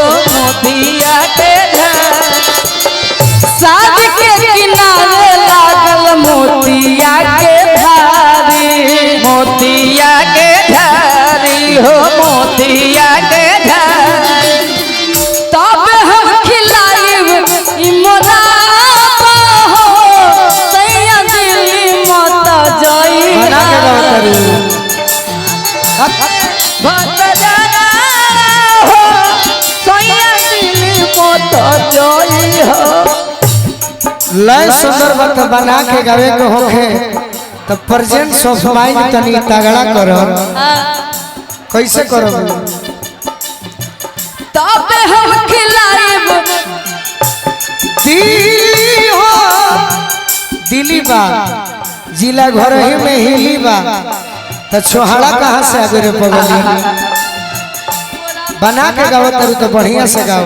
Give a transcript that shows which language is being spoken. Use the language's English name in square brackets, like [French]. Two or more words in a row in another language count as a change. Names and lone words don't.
[Bhojpuri] मोतिया के धारी साज के किनारे लागल मोतिया के धारी मोतिया के धारी हो मोतिया के धारी तब हम खिलाइब ई मोरा हो सैया दिल्ली मत जाई बना के गाओ करू मत जाना हो सैया दिल्ली मत जाई हो। लय सुंदर बात बना के गावे के होखे तो [English] presence of mind [Bhojpuri] तनी तगड़ा करो कैसे करो तब हम खिलाइब दिल्ली हो दिल्ली बा जिला घर ही में हिली बा तो छोहाड़ा कहाँ से आगे रे पगली बना के गाओ तरू तो बढ़िया से गाओ